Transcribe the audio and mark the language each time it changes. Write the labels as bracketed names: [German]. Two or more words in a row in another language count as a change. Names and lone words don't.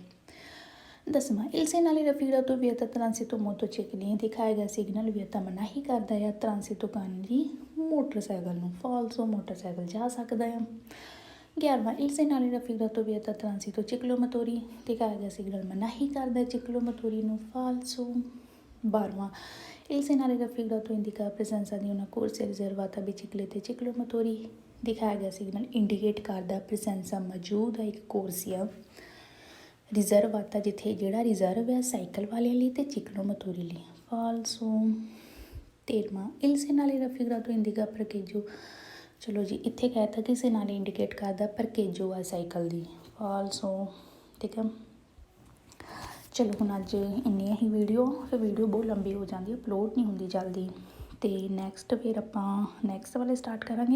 [Punjabi] 10ਵਾਂ, [Italian] il segnale raffigurato vieta il transito motocicli [Punjabi] ਦਿਖਾਇਆ ਗਿਆ ਸਿਗਨਲ ਵਿeta ਮਨਾਹੀ ਕਰਦਾ ਹੈ ਟ੍ਰਾਂਸਿਟੋ ਕਰਨ ਦੀ ਮੋਟਰਸਾਈਕਲ ਨੂੰ, ਫਾਲਸੋ ਮੋਟਰਸਾਈਕਲ ਜਾ ਸਕਦਾ ਹੈ। 11ਵਾਂ, [Italian] il segnale raffigurato vieta il transito ciclomotori [Punjabi] ਦਿਖਾਇਆ ਗਿਆ ਸਿਗਨਲ ਮਨਾਹੀ ਕਰਦਾ ਚਿਕਲੋਮੋਟੋਰੀ ਨੂੰ, ਫਾਲਸੋ। 12ਵਾਂ, [Italian] il segnale raffigurato indica la presenza di una corsia riservata a biciclette ciclomotori [Punjabi] ਦਿਖਾਇਆ ਗਿਆ ਸਿਗਨਲ ਇੰਡੀਕੇਟ ਕਰਦਾ ਪ੍ਰੈਜ਼ੈਂਸਾ ਮੌਜੂਦ ਹੈ ਇੱਕ [Italian] corsia riservata, [Punjabi] ਜਿੱਥੇ ਜਿਹੜਾ ਰਿਜ਼ਰਵ ਹੈ ਸਾਈਕਲ ਵਾਲਿਆਂ ਲਈ ਅਤੇ ਚਿਕਲੋਮੋਟੋਰੀ ਲਈ, ਫਾਲਸੋ। 13ਵਾਂ, [Italian] il segnale raffigurato indica parcheggio [Punjabi] ਚਲੋ ਜੀ ਇੱਥੇ ਕਹਿਤਾ ਕਿ segnale ਇੰਡੀਕੇਟ ਕਰਦਾ parcheggio ਆ ਸਾਈਕਲ ਦੀ, ਫਾਲਸੋ, ਠੀਕ ਹੈ। ਚਲੋ ਹੁਣ ਅੱਜ ਇੰਨੀ ਹੀ ਵੀਡੀਓ, ਫਿਰ ਵੀਡੀਓ ਬਹੁਤ ਲੰਬੀ ਹੋ ਜਾਂਦੀ, ਅਪਲੋਡ ਨਹੀਂ ਹੁੰਦੀ ਜਲਦੀ, ਅਤੇ ਨੈਕਸਟ ਫਿਰ ਆਪਾਂ ਨੈਕਸਟ ਵਾਲੇ ਸਟਾਰਟ ਕਰਾਂਗੇ।